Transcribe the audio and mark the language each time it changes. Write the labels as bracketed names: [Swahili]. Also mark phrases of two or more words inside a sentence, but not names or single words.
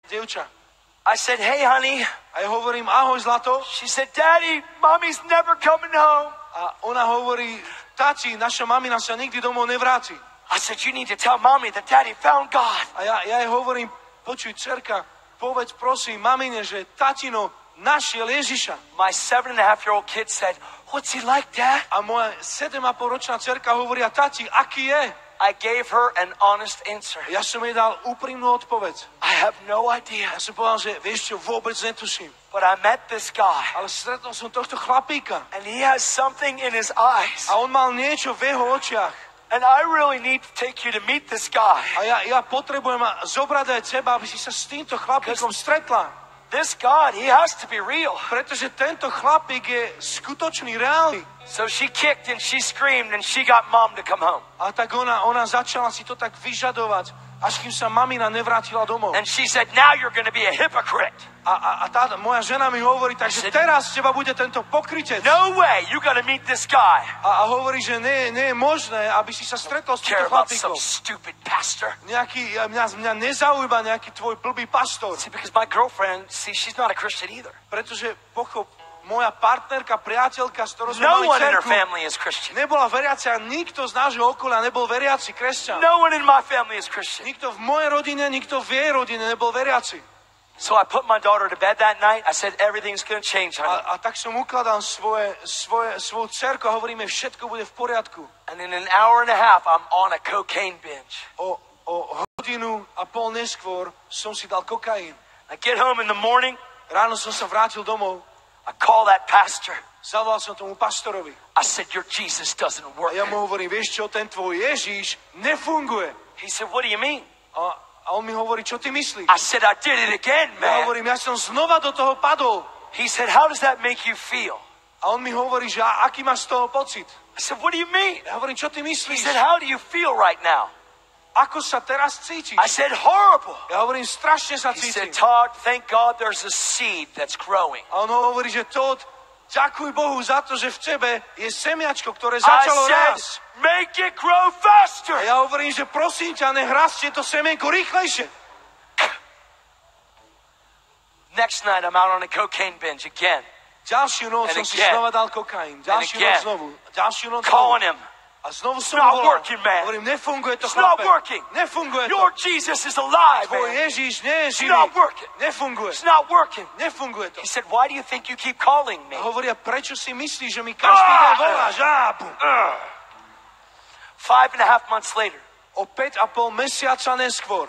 [Slovak] dievča. [English] I said, hey, honey. [Slovak] A ja hovorím, ahoj, zlato. [English] She said, Daddy, mommy's never coming home. [Slovak] A ona hovorí, tati, naša mamina sa nikdy domov nevráti. [English] I said, you need to tell mommy that Daddy found God. [Slovak] A ja jej hovorím, počuj, dcerka, povedz prosím mamine, že tatino našiel Ježiša. [English] My 7.5-year-old kid said, what's he like, Dad? [Slovak] A moja 7,5-ročná dcerka hovoria, tati, aký je? [English] I gave her an honest answer. [Slovak] Ja som jej dal úprimnú odpoveď. [English] I have no idea. [Slovak] Ja som povedal, že vieš čo, vôbec netuším. [English] But I met this guy. [Slovak] Ale stretol som tohto chlapíka. [English] And he has something in his eyes. [Slovak] A on mal niečo v jeho očiach. [English] And I really need to take you to meet this guy. [Slovak] A ja potrebujem zobrať aj teba, aby si sa s týmto chlapíkom stretla. [English] This God, he has to be real. [Slovak] Pretože tento chlapík je skutočný, reálny. [English] So she kicked and she screamed and she got mom to come home. [Slovak] A tak ona začala si to tak vyžadovať, až kým sa mamina nevrátila domov. [English] And she said, now you're going to be a hypocrite. [Slovak] A tá moja žena mi hovorí, takže teraz z teba bude tento pokrytec. [English] No way, you got to meet this guy. [Slovak] A hovorí, že nie je možné, aby si sa stretol s týmto chlapíkom. [English] Stupid pastor. [Slovak] Mňa nezaujíma nejaký tvoj blbý pastor. [English] See, because my girlfriend, she's not a Christian either. [Slovak] Pretože moja partnerka, priateľka, s ktorou sme [English] No [Slovak] mali [English] one in her [Slovak] cerku, [English] family is Christian. [Slovak] nebola veriacia, nikto z nášho okolia nebol veriaci kresťan. [English] No one in my family is Christian. [Slovak] Nikto v mojej rodine, nikto v jej rodine nebol veriaci. [English] So I put my daughter to bed that night. I said, everything's going to change, honey. [Slovak] A tak som ukladal svoju dcerku a hovoríme, všetko bude v poriadku. [English] And in an hour and a half, I'm on a cocaine binge. [Slovak] O hodinu a pol neskôr som si dal kokain. [English] I get home in the morning. [Slovak] Ráno som sa vrátil domov. [English] I call that pastor. [Slovak] Zavolal som tomu pastorovi. [English] I said, your Jesus doesn't work. [Slovak] A ja mu hovorím, vieš čo, ten tvoj Ježiš nefunguje. [English] He said, what do you mean? [Slovak] A on mi hovorí, čo ty myslíš? [English] I said, I did it again, [Slovak] Ja [English] man. [Slovak] hovorím, ja som znova do toho padol. [English] He said, how does that make you feel? [Slovak] A on mi hovorí, že aký máš z toho pocit? [English] I said, what do you mean? [Slovak] Ja hovorím, čo ty [English] He [Slovak] myslíš? [English] said, how do you feel right now? [Slovak] Ako sa teraz cítiš? [English] I said, horrible. [Slovak] Ja hovorím, strašne sa [English] He said, [Slovak] cítim. [English] Todd, thank God there's a seed that's growing. [Slovak] A on hovorí, že Todd, ďakuj Bohu za to, že v tebe je semiačko, ktoré [English] I [Slovak] začalo [English] said, [Slovak] rásť. [English] make it grow faster. [Slovak] A ja hovorím, že prosím ťa, nech rastie to semienko rýchlejšie. [English] Next night, I'm out on a cocaine binge again. [Slovak] Ďalšiu noc som si znova dal kokain. Ďalšiu noc znovu. Ďalšiu noc [English] calling him. [Slovak] A znovu som [English] Not [Slovak] volal. [English] working, man. [Slovak] Hovorím, nefunguje to, [English] It's not [Slovak] chlape. [English] working. [Slovak] Nefunguje to. [English] Your Jesus is alive, [Slovak] Tvoj [English] man. [Slovak] Ježiš nie je [English] It's [Slovak] živý. [English] not working. [Slovak] Nefunguje. [English] It's not working. [Slovak] Nefunguje to. [English] He said, why do you think you keep calling me? [Slovak] A hovoria, prečo si myslíš, že mi každý deň voláš? [English] 5.5 months later, [Slovak] O 5,5 mesiaca neskôr